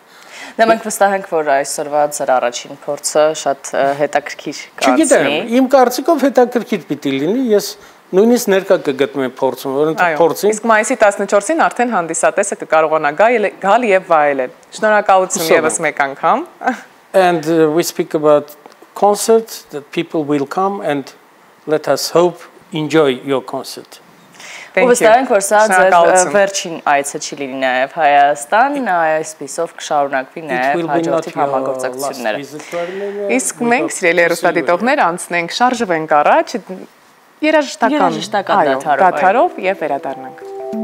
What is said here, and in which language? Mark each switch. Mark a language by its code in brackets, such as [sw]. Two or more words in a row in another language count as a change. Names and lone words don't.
[hy] Դա մենք վստահ ենք, որ այսօրվա ձեր առաջին փորձը շատ հետաքրքիր կացնի։ Չգիտեմ, իմ կարծիքով հետաքրքիր պիտի լինի, ես նույնիսկ ներկա կգտնեմ փորձում, որոնց փորձին։ Իսկ մայիսի 14-ին արդեն հանդիսատեսը կկարողանա գալ եւ վայելել։ Շնորհակալություն եւս մեկ անգամ։ [en] And we speak about concerts that people will come and let us hope enjoy your concert. [hy] Ու վստահ ենք, որ սա ձեր վերջին այցը չի լինի նաև Հայաստան, այսպիսով կշարունակվի նաև հաջորդի համագործակցությունները։ Իսկ մենք, սիրելի հեռուստադիտողներ, անցնենք շարժվենք առաջ երաժշտական դադարով եւ վերադառնանք։